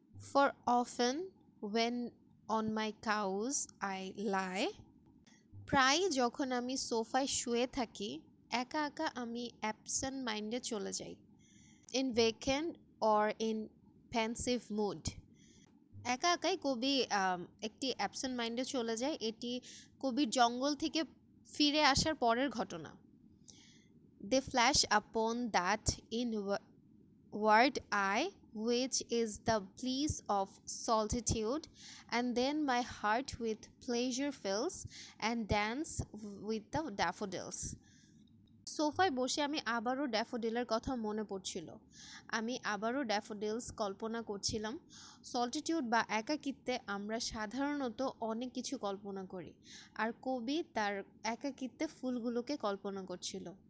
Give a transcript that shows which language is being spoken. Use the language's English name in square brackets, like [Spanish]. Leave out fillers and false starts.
[English] for often when on my couch I lie, [Bangla] প্রায় যখন আমি সোফায় শুয়ে থাকি একা একা আমি অ্যাবসেন্ট মাইন্ডে চলে যাই। [English] in vacant or in pensive mood, [Bangla] একা একাই কবি একটি অ্যাবসেন্ট মাইন্ডে চলে যায়। এটি কবির জঙ্গল থেকে ফিরে আসার পরের ঘটনা। [English] They flash upon that inward eye which is the bliss of solitude, and then my heart with pleasure fills and dance with the daffodils. [Bangla] সোফায় বসে আমি আবারও ড্যাফোডিলের কথা মনে পড়ছিল। আমি আবারও ড্যাফোডিলস কল্পনা করছিলাম। সলিটিউড বা একাকিত্বে আমরা সাধারণত অনেক কিছু কল্পনা করি, আর কবি তার একাকিত্বে ফুলগুলোকে কল্পনা করছিল।